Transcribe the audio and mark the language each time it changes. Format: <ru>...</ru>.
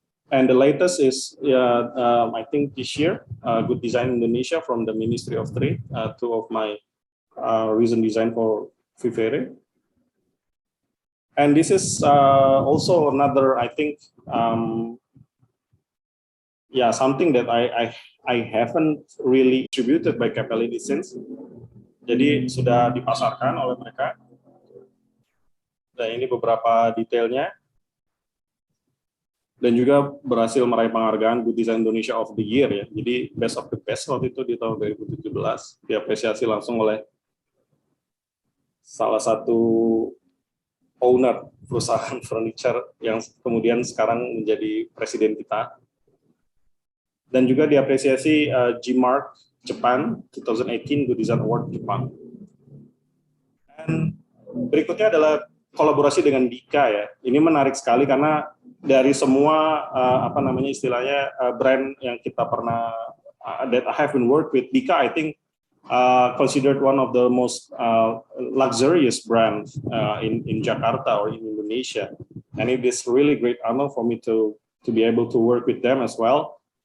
<en>And the latest is, I think this year, Good Design Indonesia from the Ministry of Trade, two of my recent design for Vivere. And this is also another, I think, yeah, something that I haven't really distributed by Capelli since.</en> <id>Jadi sudah dipasarkan oleh mereka. Dan ini beberapa detailnya. Dan juga berhasil meraih penghargaan Good Design Indonesia of the Year ya. Jadi Best of the Best waktu itu di tahun 2017 diapresiasi langsung oleh salah satu owner perusahaan furniture yang kemudian sekarang menjadi presiden kita. Dan juga diapresiasi G-Mark Japan 2018 Good Design Award Jepang. Dan berikutnya adalah kolaborasi dengan Dika ya. Ini menarik sekali karena dari semua apa namanya istilahnya brand yang kita pernah</id> <en>that I have been worked with, Dika I think considered one of the most luxurious brands in Jakarta or in Indonesia, and it is really great honor for me to be able to work with them as well.</en>